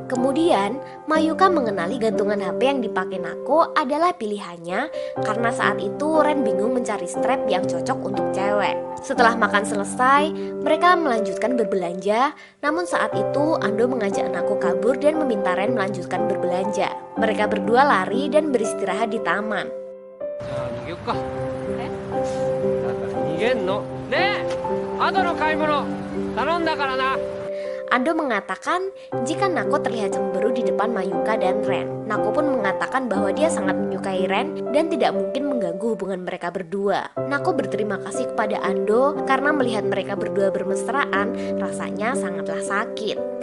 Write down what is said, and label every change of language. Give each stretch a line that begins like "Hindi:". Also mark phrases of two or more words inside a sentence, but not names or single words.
Indonesian: Kemudian Mayuka mengenali gantungan HP yang dipakai Nako adalah pilihannya karena saat itu Ren bingung mencari strap yang cocok untuk cewek. Setelah makan selesai, mereka melanjutkan berbelanja. Namun saat itu Ando mengajak Nako kabur dan meminta Ren melanjutkan berbelanja. Mereka berdua lari dan beristirahat di taman.
Japanese: じゃあ逃げよっか。だから逃げんの。ねえ、後の買い物頼んだからな。
Indonesian: Ando mengatakan jika Nako terlihat cemburu di depan Mayuka dan Ren. Nako pun mengatakan bahwa dia sangat menyukai Ren dan tidak mungkin mengganggu hubungan mereka berdua. Nako berterima kasih kepada Ando karena melihat mereka berdua bermesraan rasanya sangatlah sakit.